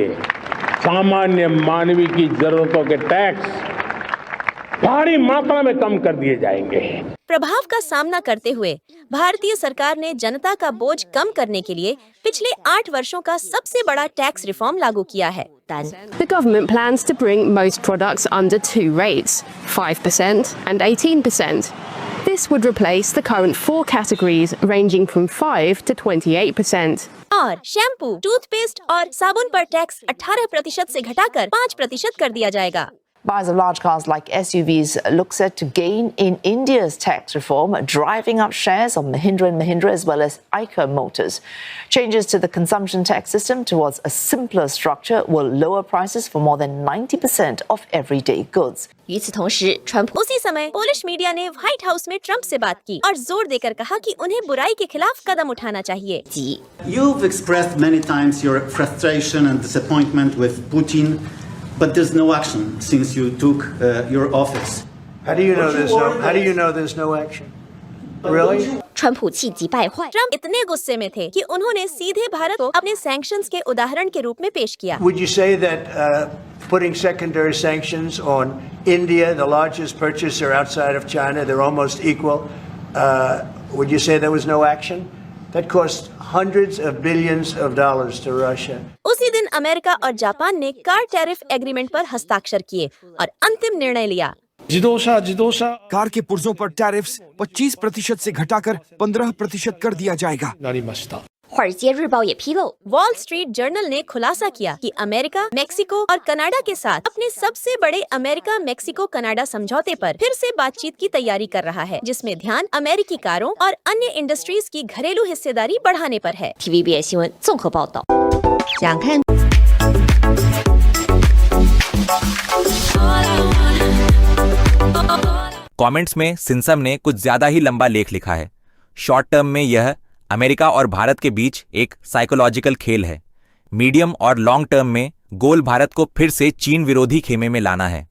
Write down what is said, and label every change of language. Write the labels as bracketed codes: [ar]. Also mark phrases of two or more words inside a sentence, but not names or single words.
[hi] सामान्य मानवीय की जरूरतों के टैक्स भारी मात्रा में कम कर दिए जाएंगे। प्रभाव का सामना करते हुए भारतीय सरकार ने जनता का बोझ कम करने के लिए पिछले 8 वर्षों का सबसे बड़ा [en] tax reform [hi] लागू किया है। [en] The government plans to bring most products under 2 rates, 5% and 18%. This would replace the current 4 categories ranging from 5 to 28%. [hi] और शैम्पू, टूथपेस्ट और साबुन पर टैक्स 18% से घटाकर 5% कर दिया जाएगा। [en] Buyers of large cars like SUVs look set to gain in India's tax reform, driving up shares of Mahindra & Mahindra as well as Eicher Motors. Changes to the consumption tax system towards a simpler structure will lower prices for more than 90% of everyday goods. [zh] 与此同时，川普 [hi] उसी समय पोलिश मीडिया ने व्हाइट हाउस में ट्रंप से बात की और जोर देकर कहा कि उन्हें बुराई के खिलाफ कदम उठाना चाहिए। [en] You've expressed many times your frustration and disappointment with Putin. But there's no action since you took your office. How do you know there's no action? Really? [zh] 川普气急败坏。 [hi] ट्रंप इतने गुस्से में थे कि उन्होंने सीधे भारत को अपने सैंक्शंस के उदाहरण के रूप में पेश किया। [en] Would you say that putting secondary sanctions on India, the largest purchaser outside of China, they're almost equal? Would you say there was no action? That cost hundreds of billions of dollars to Russia. [hi] उसी दिन अमेरिका और जापान ने [en] car tariff agreement [hi] पर हस्ताक्षर किए और अंतिम निर्णय लिया। कार के पुर्जों पर टैरिफ्स 25% से घटाकर 15% कर दिया जाएगा। [zh] 华尔街日报也披露， [hi] वॉल स्ट्रीट जर्नल ने खुलासा किया कि अमेरिका, मेक्सिको और कनाडा के साथ अपने सबसे बड़े अमेरिका मेक्सिको कनाडा समझौते पर फिर से बातचीत की तैयारी कर रहा है, जिसमें ध्यान अमेरिकी कारों और अन्य इंडस्ट्रीज की घरेलू हिस्सेदारी बढ़ाने पर है। [zh] TVBS 新闻综合报道。想看 [hi] कमेंट्स में सिंसम ने कुछ ज्यादा ही लंबा लेख लिखा है। [en] short term [hi] में यह अमेरिका और भारत के बीच एक साइकोलॉजिकल खेल है। मीडियम और [en] long term [hi] में गोल भारत को फिर से चीन विरोधी खेमे में लाना है।